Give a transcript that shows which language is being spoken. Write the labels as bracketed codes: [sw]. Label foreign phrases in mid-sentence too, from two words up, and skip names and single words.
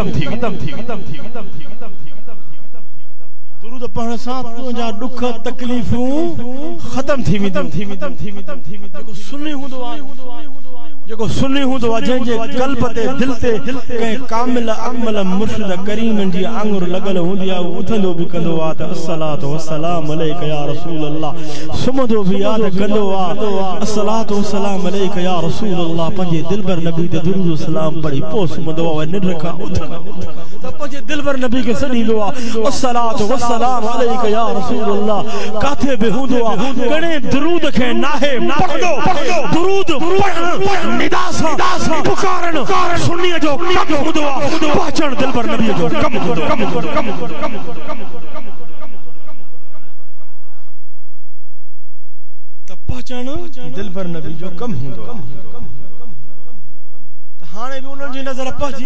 [sd] दुरूद पढ़ण सां तुंहिंजा ॾुख तकलीफ़ूं ख़तम थी वेंदियूं जेको सुन्नी हूंदो आहे जेको सुन्नी हूंदो आहे जंहिंजे क़ल्ब ते दिल ते कंहिं कामिल अकमल मुर्शिद करीम जी आंगुर लॻल हूंदी आहे उथंदो बि कंदो आहे त [ar] الصلاة والسلام عليك يا رسول الله [sd] सुम्हंदो बि यादि कंदो आहे [ar] الصلاة والسلام عليك يا رسول الله [sd] पंहिंजे दिलबर नबी ते दुरूद सलाम पढ़ी पोइ सुम्हंदो आहे निंड खां उथ त पंहिंजे दिलबर नबी खे सॾींदो आहे [ar] الصلاة والسلام عليك يا رسول الله [sd] काथे बि हूंदो आहे घणे दुरूद खे नाहे पढ़ंदो दुरूद पढ़ण निदा सां पुकारन सुन्नीअ जो कम हूंदो आहे पहचान दिलबर नबी जो कम हूंदो त पहचान दिलबर नबी जो कम हूंदो आहे त हाणे बि उन्हनि जी नज़र पहुची